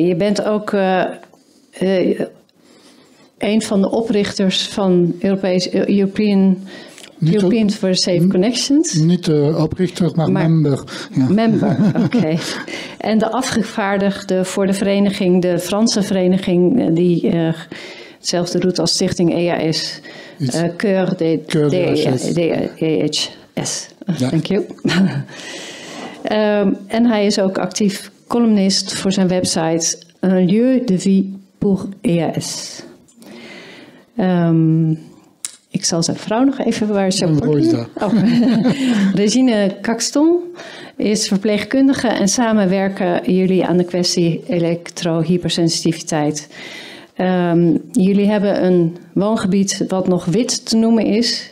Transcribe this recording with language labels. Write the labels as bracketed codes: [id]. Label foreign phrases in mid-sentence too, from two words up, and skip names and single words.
[nl] Je bent ook een van de oprichters van European for Safe Connections. Niet de oprichter, maar member. Ja. Member, oké. En de afgevaardigde voor de vereniging, de Franse vereniging, die hetzelfde doet als Stichting EAS. Cœur DHS. [en] Thank you. [nl] En hij is ook actief columnist voor zijn website Un lieu de vie pour EAS. Ik zal zijn vrouw nog even waar ze wordt. Regine Caxton is verpleegkundige en samen werken jullie aan de kwestie elektrohypersensitiviteit. Jullie hebben een woongebied wat nog wit te noemen is.